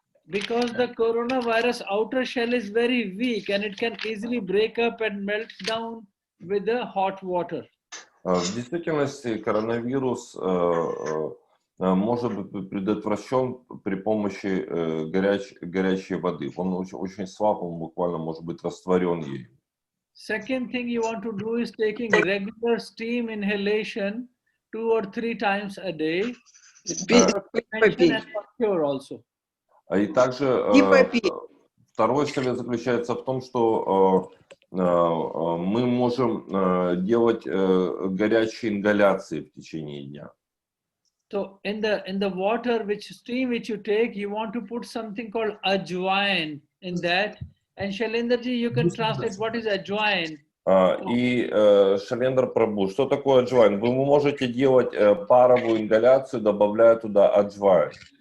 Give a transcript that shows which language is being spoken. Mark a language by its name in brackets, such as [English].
[English] Because the coronavirus outer shell is very weak and it can easily break up and melt down with the hot water. [Russian] В действительности коронавирус может быть предотвращен при помощи горячей воды. Он очень слаб, он буквально может быть растворен ею. [English] Second thing you want to do is taking regular steam inhalation 2 or 3 times a day. Prevention and cure also. [Russian] И также второй совет заключается в том, что мы можем делать горячие ингаляции в течение дня. [English] So in the water, steam which you take, you want to put something called ajwain in that. And Shailendraji, you can translate what is ajwain. [Russian] И Шалендра Прабhu, что такое аджвайн? Вы можете делать паровую ингаляцию, добавляя туда аджвайн.